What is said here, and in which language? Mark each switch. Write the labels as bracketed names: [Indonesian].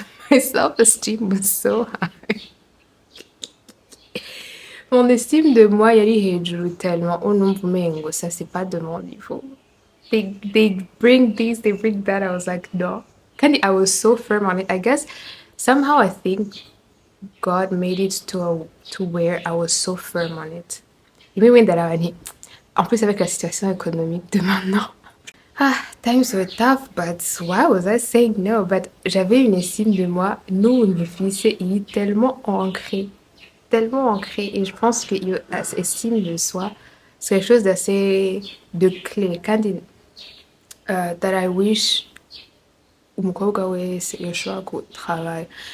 [English] My self-esteem was so high. [French] Mon estime de moi [Rundi] yari hejuru [French] tellement [Rundi] unumva umengo [French] ça c'est pas de mon niveau. [English] They bring this, they bring that. I was like, no. [Rundi] Kandi [English] I was so firm on it. I guess somehow I think God made it to where I was so firm on it. Even when that I [French] en plus avec la situation économique de maintenant. [English] Ah, times were tough, but why was I saying no? But [French] j'avais une estime de moi, nous, une fille, c'est tellement ancré. Et je pense que l'estime de soi, c'est quelque chose d'assez de clé. [English] That I wish [Rundi] umukobwa wese yoshobora gutravailler.